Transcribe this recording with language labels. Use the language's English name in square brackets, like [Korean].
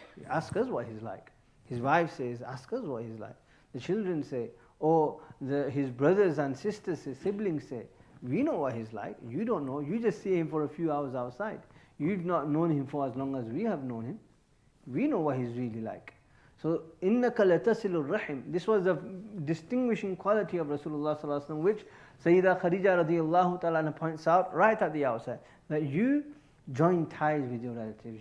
[English] Ask us what he's like. His wife says, ask us what he's like. The children say, or his brothers and sisters, his siblings say, we know what he's like. You don't know. You just see him for a few hours outside. You've not known him for as long as we have known him. We know what he's really like. [Arabic] So, إِنَّكَ لَتَصِلُ الرَّحِمِ. [English] This was the distinguishing quality of Rasulullah sallallahu alaihi wasallam, which Sayyidah Khadija radiyallahu ta'ala points out right at the outset, that you join ties with your relatives.